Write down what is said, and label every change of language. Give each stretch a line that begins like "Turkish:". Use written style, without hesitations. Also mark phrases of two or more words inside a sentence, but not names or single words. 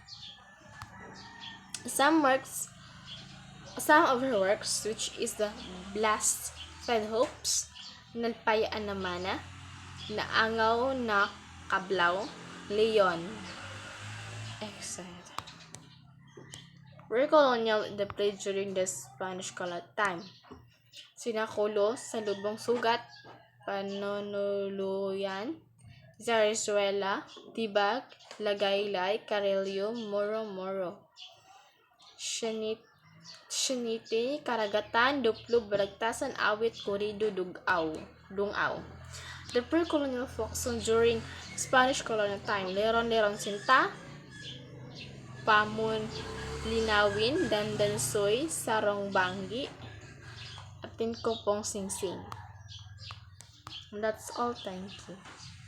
English: Some works Some of her works, which is the Blast Fed Hopes, Nalpayaan na Mana, Naangaw na Kablaw, Leon, etc. Were colonial in the play during the Spanish colonial time. Sinakulo sa Lubong Sugat, Panonuluyan, Zarzuela, Tibag, Lagaylay, Carelio, Moro-Moro, Shanite, Karagatan, Duplo, Balagtasan, Awit, Kurido, Dungaw. The pre-colonial folk song during Spanish colonial time, Leron-Leron Sinta, Pamun Linawin, Dandansoy, Sarong Banggi, Atin Kopong Singsing. And that's all. Thank you.